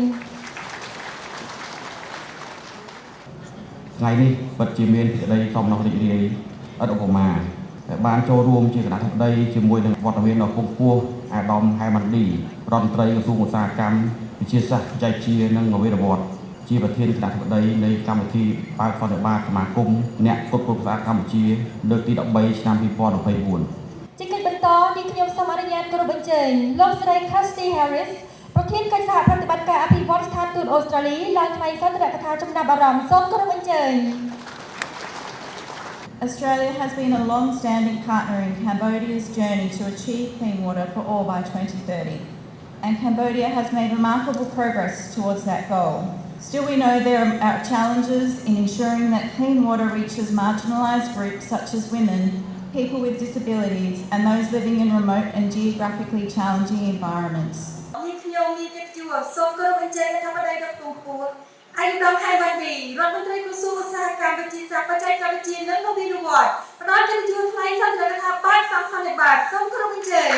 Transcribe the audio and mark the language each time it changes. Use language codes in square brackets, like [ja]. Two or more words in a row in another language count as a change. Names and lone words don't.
[km] ថ្ងៃនេះពិតជាមានសេចក្តីសំណោះរីករាយឥតឧបមាដែលបានចូលរួមជាគណៈអធិបតីជាមួយនឹងវត្តមានដ៏ខ្ពង់ខ្ពស់អាដាមហែម៉ាន់ឌីរដ្ឋមន្ត្រីក្រសួងឧស្សាហកម្មវិទ្យាសាស្ត្របច្ចេកវិទ្យានិងនវានុវត្តន៍ជាប្រធានគណៈអធិបតីនៃកម្មវិធីបើកសន្និបាតសមាគមអ្នកផ្គត់ផ្គង់ទឹកស្អាតកម្ពុជាលើកទី13ឆ្នាំ2024 ជាកិច្ចបន្តនេះខ្ញុំសូមអនុញ្ញាតគោរពអញ្ជើញលោកស្រី Kirsty Harris ប្រធានកិច្ចសហប្រតិបត្តិការអភិវឌ្ឍស្ថានទូតអូស្ត្រាលីឡើងថ្លែងសន្ទរកថាចំណាប់អារម្មណ៍សូមគោរពអញ្ជើញ [en] Australia has been a long-standing partner in Cambodia's journey to achieve clean water for all by 2030, and Cambodia has made remarkable progress towards that goal. Still, we know there are challenges in ensuring that clean water reaches marginalised groups such as women, people with disabilities, and those living in remote and geographically challenging environments. [km] ខ្ញុំមានកិត្តិយសសូមគោរពអញ្ជើញអធិបតីដ៏ខ្ពង់ខ្ពស់អាយដាមហែម៉ាន់ឌីរដ្ឋមន្ត្រីក្រសួងឧស្សាហកម្មវិទ្យាសាស្ត្របច្ចេកវិទ្យានិងនវានុវត្តន៍ផ្ដល់កិត្តិយសថ្លែងសន្ទរកថាបើកសន្និបាតសូមគោរពអញ្ជើញ